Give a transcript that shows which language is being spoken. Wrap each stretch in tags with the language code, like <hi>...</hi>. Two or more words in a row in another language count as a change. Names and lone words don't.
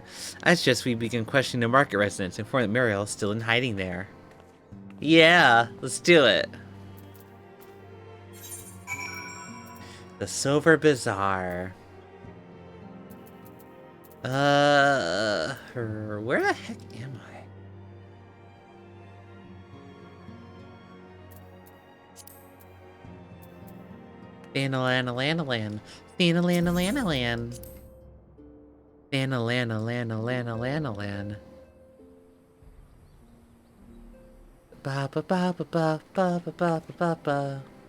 <en>As just we begin questioning the market residents, informed that Muriel is still in hiding there. Yeah, let's do it. The Silver Bazaar. Where the heck am I? Thanalana-lana-lan. Thanalana-lana-lan. Thanalana-lana-lana-lana-lan. Ba-ba-ba-ba-ba-ba-ba-ba-ba.</en>